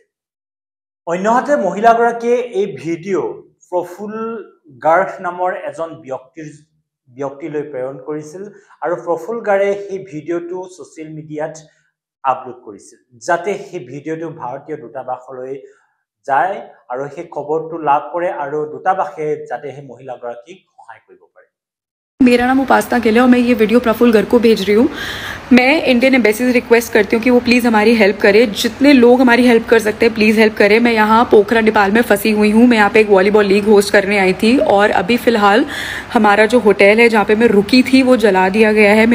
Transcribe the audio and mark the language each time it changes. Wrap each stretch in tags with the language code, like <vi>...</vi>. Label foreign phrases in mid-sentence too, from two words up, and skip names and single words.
<as>অন্যহাতে মহিলাগৰাকীয়ে এই ভিডিঅ' প্ৰফুল গাৰ্গ নামৰ এজন ব্যক্তিলৈ প্ৰেৰণ কৰিছিল আৰু প্ৰফুল গাৰে সেই ভিডিঅ'টো</as> <en>social media</en> <as>আপলোড কৰিছিল, যাতে সেই ভিডিঅ'টো ভাৰতীয় দূতাবাসলৈ যায় আৰু সেই খবৰটো লাভ কৰে আৰু দূতাবাসে যাতে সেই মহিলাগৰাকীক সহায় কৰিব পাৰে।</as> <hi>मेरा नाम उपासना गिल है और मैं ये वीडियो प्रफुल्ल गर्ग को भेज रही हूँ। मैं</hi> <en>Indian embassy</en> <hi>से रिक्वेस्ट करती हूँ कि वो प्लीज़ हमारी हेल्प करे। जितने लोग हमारी हेल्प कर सकते हैं</hi> <en>please help</en> <hi>करें। मैं यहाँ पोखरा नेपाल में फंसी हुई हूँ। मैं यहाँ पे एक</hi> <en>volleyball league host</en> <hi>करने आई थी और अभी फ़िलहाल हमारा जो होटल है जहाँ पे मैं रुकी थी वो जला दिया गया है।</hi>